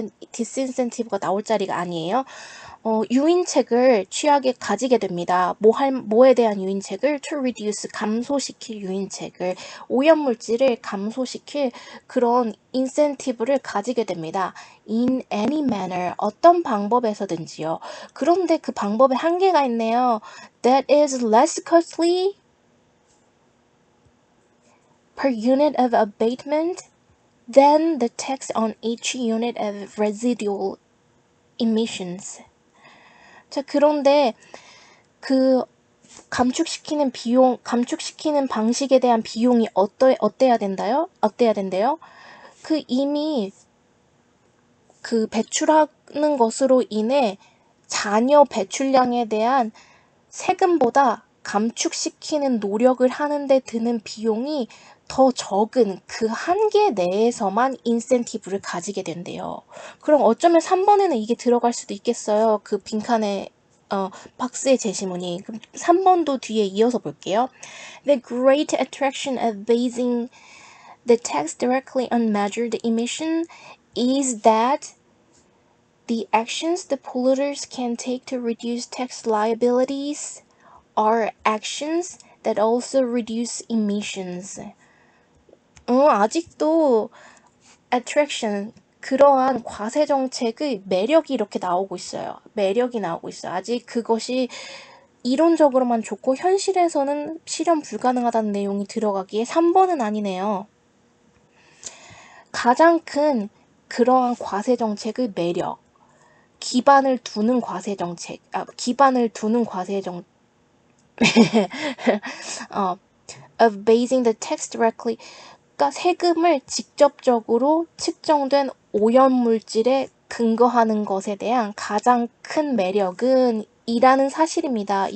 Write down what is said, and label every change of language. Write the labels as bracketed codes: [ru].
[ko] disincentive가 나올 자리가 아니에요. 유인책을 가지게 됩니다. 뭐에 대한 유인책을? [en] to reduce, [ko] 감소시킬 유인책을, 오염물질을 감소시킬 그런 incentive를 가지게 됩니다. [en] in any manner, 어떤 방법에서든지요. [ko] 그런데 그 방법에 한계가 있네요. [en] That is less costly per unit of abatement than the tax on each unit of residual emissions. [ko] 자, 그런데 그 감축시키는 방식에 대한 비용이 어때야 된대요? 그 이미 그 배출하는 것으로 인해 잔여 배출량에 대한 세금보다 감축시키는 노력을 하는데 드는 비용이 더 적은 그 한계 내에서만 인센티브를 가지게 된대요. 그럼 어쩌면 3번에는 이게 들어갈 수도 있겠어요. 그 빈칸에 박스의 제시문이. 그럼 3번도 뒤에 이어서 볼게요. [en] The great attraction of basing the tax directly on measured emission is that the actions the polluters can take to reduce tax liabilities are actions that also reduce emissions. [ko] 아직도 [en] attraction, [ko] 그러한 과세 정책의 매력이 이렇게 나오고 있어요. 매력이 나오고 있어요. 아직 그것이 이론적으로만 좋고 현실에서는 실현 불가능하다는 내용이 들어가기에 3번은 아니네요. 가장 큰 그러한 과세 정책의 매력, 기반을 두는 과세 정책, [en] of basing the tax directly, [ko] 그러니까 세금을 직접적으로 측정된 오염물질에 근거하는 것에 대한 가장 큰 매력은 이라는 사실입니다.